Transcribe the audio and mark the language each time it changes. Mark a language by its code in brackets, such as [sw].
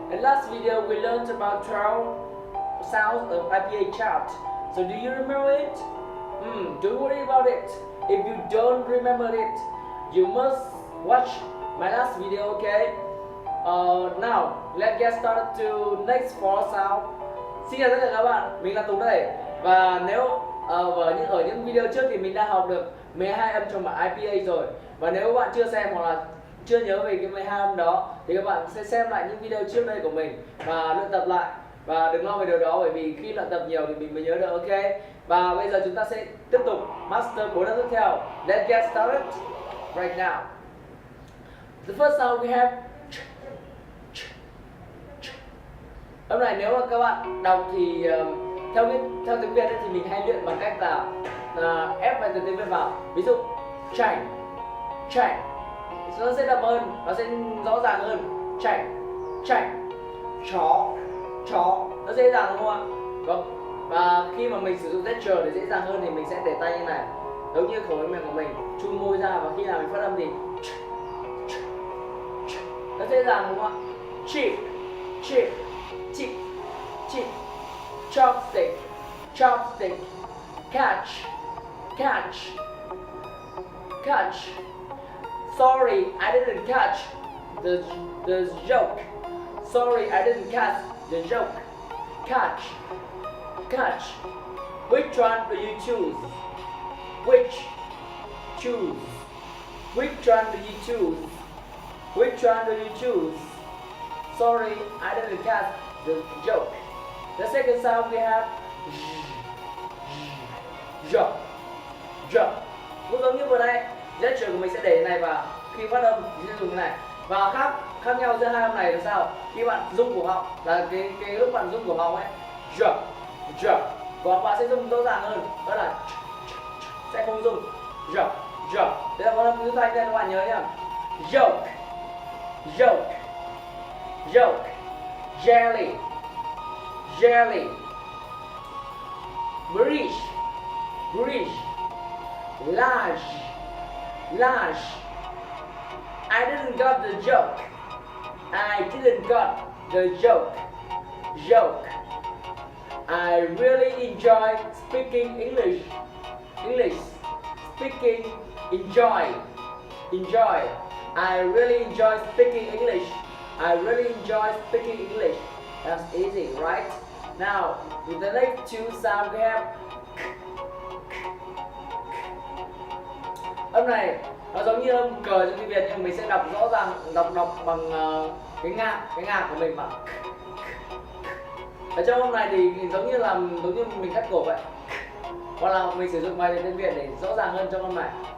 [en] In last video we learned about 12 sounds of IPA chart. So do you remember it? Don't worry about it. If you don't remember it, you must watch my last video, okay? Now let's get started to next 4 sound. [vi] Xin chào tất cả các bạn, mình là Tùng đây. Và nếu ở những video trước thì mình đã học được 12 âm trong bản IPA rồi. Và nếu các bạn chưa xem hoặc là chưa nhớ về cái 12 âm đó thì các bạn sẽ xem lại những video trước đây của mình và luyện tập lại. Và đừng lo về điều đó bởi vì khi luyện tập nhiều thì mình mới nhớ được, ok? Và bây giờ chúng ta sẽ tiếp tục master 4 âm tiếp theo. [en] Let's get started right now. The first sound we have. [vi] Âm này nếu mà các bạn đọc thì theo tiếng Việt ấy, thì mình hay luyện bằng cách là ép vài từ tiếng Việt vào. Ví dụ chảnh, chảnh, nó sẽ đậm hơn, nó sẽ rõ ràng hơn. Chảnh, chảnh, chó, chó, nó dễ dàng đúng không ạ? Vâng. Và khi mà mình sử dụng gesture để dễ dàng hơn thì mình sẽ để tay như này, giống như khẩu miệng của mình, chu môi ra và khi nào mình phát âm thì nó dễ dàng đúng không ạ? [en] Chip, chip, chip, chip, chopstick, chopstick, catch, catch, catch. Sorry, I didn't catch the joke. Sorry, I didn't catch the joke. Catch, catch. Which one do you choose? Which? Choose. Which one do you choose? Which one do you choose? Sorry, I didn't catch the joke. The second sound we have j, j. [vi] Cũng giống như vừa nãy, gesture của mình sẽ để này và khi phát âm thì sẽ dùng cái này. Và khác nhau giữa hai âm này là sao? Khi bạn rung cổ họng là cái lúc bạn rung cổ họng ấy, j, j. Và bạn sẽ rung rõ ràng hơn, đó là sẽ không rung j, j. Đây là một âm thứ thanh nên các bạn nhớ nhá. [en] Joke, joke, joke, jelly, jelly, bridge, bridge, large, large. I didn't got the joke. I didn't got the joke. Joke. I really enjoy speaking English. English. Speaking. Enjoy. Enjoy. I really enjoy speaking English. I really enjoy speaking English. That's easy, right? Now, with the next two sounds we have. [vi] Âm này nó giống như âm cờ trong tiếng Việt nhưng mình sẽ đọc rõ ràng, đọc bằng cái ngạc của mình mà. Ở trong âm này thì giống như mình cắt cổ vậy. Hoặc là mình sử dụng vài từ tiếng Việt để rõ ràng hơn trong âm này.